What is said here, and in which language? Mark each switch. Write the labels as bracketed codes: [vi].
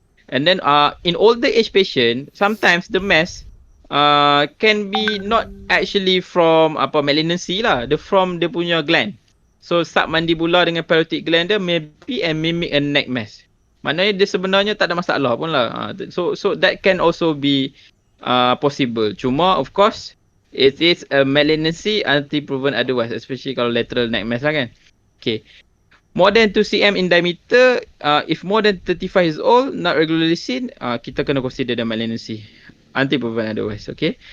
[en] And then in older age patient, sometimes the mass can be not actually from malignancy lah, the from [ms] dia punya [en] gland. So submandibular dengan parotid gland dia maybe and mimic a neck mass. [ms] Maknanya dia sebenarnya tak ada masalah pun lah. [en] So that can also be possible. Cuma of course it is a malignancy until proven otherwise, especially kalau lateral neck mass [ms] lah kan. [en] Okay. More than 2 cm in diameter, if more than 35 years old, not regularly seen, [ms] kita kena [en] consider the malignancy until proven otherwise. Okay.